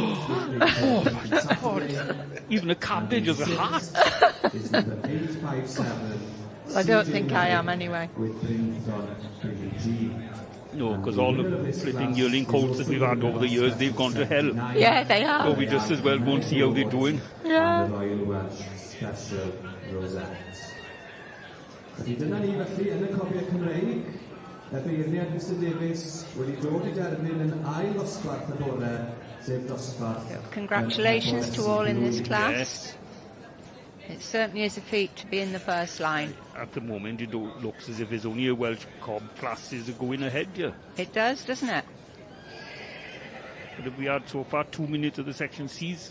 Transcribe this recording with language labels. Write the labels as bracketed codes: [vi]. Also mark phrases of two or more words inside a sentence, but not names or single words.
[en] Even a cabbage is a heart. I don't think I am anyway. No, because all the flipping yearling colts that we've had over the years, they've gone to hell. Yeah, they So are. we just as well go and see how they're doing. Yeah. Royal Welsh Special Rosettes. [cy] Felly dyna ni felly yn y Cobiau Cymreig. Y beirniad Mr Davies wedi dod I derbyn yn ail dosbarth y bore, sef dosbarth... [en] Congratulations to all in this class. Yes. It certainly is a feat to be in the first line. At the moment, it looks as if there's only a Welsh cob classes going ahead here. It does, doesn't it? But have we had so far 2 minutes of the section C's?